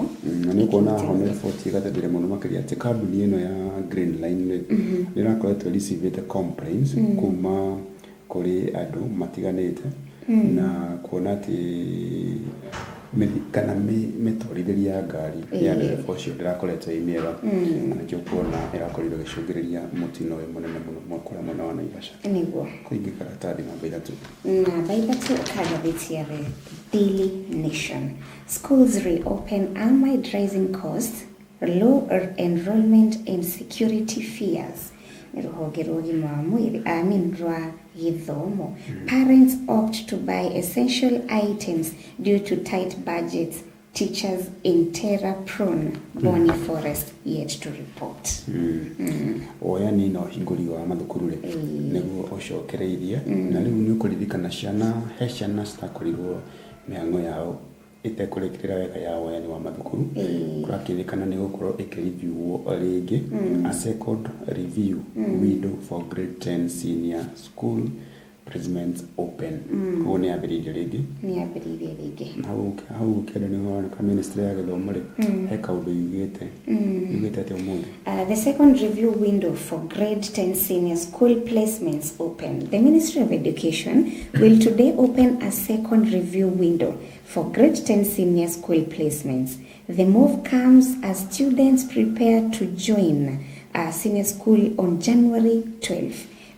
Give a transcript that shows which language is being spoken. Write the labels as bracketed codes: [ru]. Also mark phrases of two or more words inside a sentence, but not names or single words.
[ki] na nĩ ũkuona ho nĩ riboti ĩgateithĩrĩria mũno makĩria atĩ kambuni ĩno ya Green Line nĩ ĩrakoretwo [en] receive complaints [ki] kuma kũrĩ andũ matiganĩte na kuona atĩ kana mĩtwarithĩrie ya ngari ya ndereba ũcio ndĩrakoretwo ĩ mĩega na nĩkĩo kuona ĩrakorirwo ĩgĩcũngĩrĩria mũtino ũyũ mũnene mũno kũrĩa mwena wa Naivasha. Nĩguo kũingĩ karatathi namba 3 namba 3 kagathĩti ya The Daily Nation. [en] Schools reopen amid rising costs, low enrollment and security fears. [ki] Rũhonge rwa ũgima wa mwĩrĩ rwa gĩthomo. [en] Parents opt to buy essential items due to tight budgets. Teachers in terror-prone Bonny Forest yet to report. [ki] Oya nĩ no hingũri wa mathukuru rĩ nĩguo ũcokereirie na rĩu nĩ ũkũririkana ciana citakorirwo mĩhang'o yao itekũrĩkĩrĩra wega ya woyani wa mathukuru kũrakĩrĩkana nĩ gũkorwo ĩkĩreviewwo rĩngĩ [en] a second review window for grade 10 senior school placements open. [ki] Koguo nĩ yambĩrĩirie rĩngĩ hau kĩndũ nĩ honeka ministry ya gĩthomo rĩ he kaũndũ yugĩte atĩ ũmũthĩ. [en] The second review window for grade 10 senior school placements open. The Ministry of Education will today open a second review window for grade 10 senior school placements. The move comes as students prepare to join senior school on January 12th.